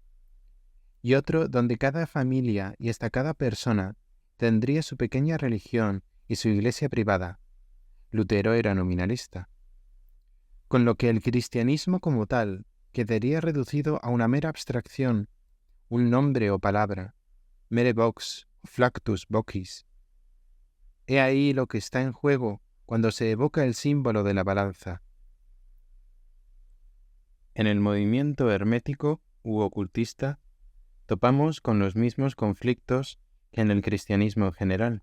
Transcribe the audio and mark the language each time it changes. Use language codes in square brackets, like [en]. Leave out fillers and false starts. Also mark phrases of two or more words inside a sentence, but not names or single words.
[es] Y otro donde cada familia y hasta cada persona tendría su pequeña religión y su iglesia privada. Lutero era nominalista. Con lo que el cristianismo como tal quedaría reducido a una mera abstracción, un nombre o palabra, [la] mere vox, flactus vocis. [es] He ahí lo que está en juego cuando se evoca el símbolo de la balanza. En el movimiento hermético u ocultista, topamos con los mismos conflictos que en el cristianismo en general.